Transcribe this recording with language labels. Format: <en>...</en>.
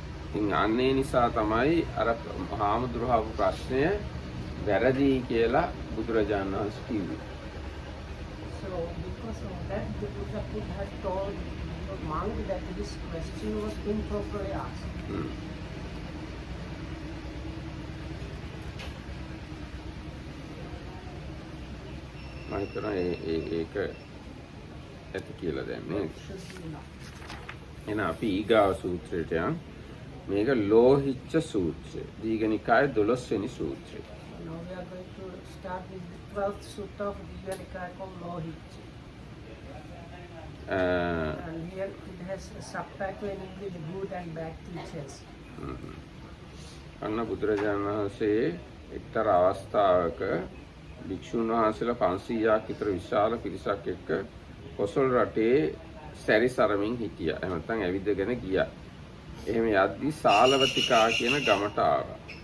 <si>ඉතින් අන්නේ නිසා තමයි අර හාමුදුරුවෝ ප්‍රශ්නය වැරදි කියලා බුදුරජාණන් වහන්සේ කිව්වේ.</si> <en>So because of that, the Buddha could have told the monk that this question was improperly asked.</en> <si>මම හිතනවා ඒක ඇති කියලා දැන් නේද? එහෙනම් අපි ඊගාව සූත්‍රයට යමු. මේක ලෝහිච්ච සූත්‍රය. දීඝනිකායේ 12 වෙනි සූත්‍රය.</si> <en>Now we are going to start with the 12th sutta of the Lohicca called Lohicca. And here it has a subtitle in English, Good and Bad Teachers.</en> <si>අන්න බුදුරජාණන් වහන්සේ එක්තරා අවස්ථාවක භික්ෂුන් වහන්සේලා 500ක් විතර විශාල පිරිසක් එක්ක කොසල් රටේ සැරිසරමින් හිටියා. එහෙම නැත්නම් ඇවිදගෙන ගියා. එහෙම යද්දි සාලවතිකා කියන ගමට ආවා.</si>